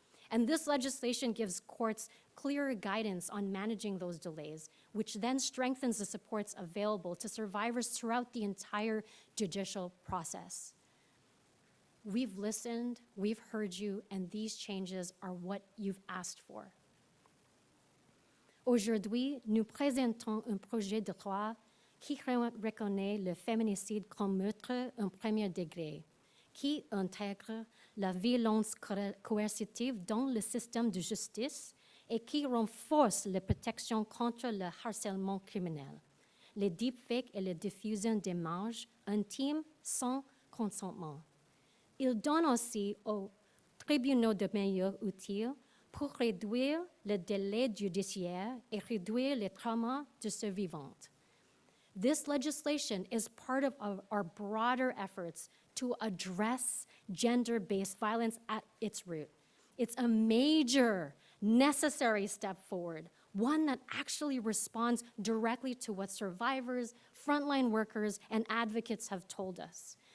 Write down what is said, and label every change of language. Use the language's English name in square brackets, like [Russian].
[English] And this legislation gives courts clearer guidance on managing those delays, which then strengthens the supports available to survivors throughout the entire judicial process. We've listened, we've heard you, and these changes are what you've asked for. [French] Aujourd'hui, nous présentons un projet de loi qui reconnaît le féminicide comme meurtre en premier degré, qui intègre la violence coercitive dans le système de justice et qui renforce la protection contre le harcèlement criminel, les deepfakes et la diffusion d'images intimes sans consentement. Il donne aussi aux tribunaux de meilleurs outils pour réduire le délai judiciaire et réduire les traumas de survivantes. [English] This legislation is part of our broader efforts to address gender-based violence at its root. It's a major, necessary step forward, one that actually responds directly to what survivors, frontline workers, and advocates have told us.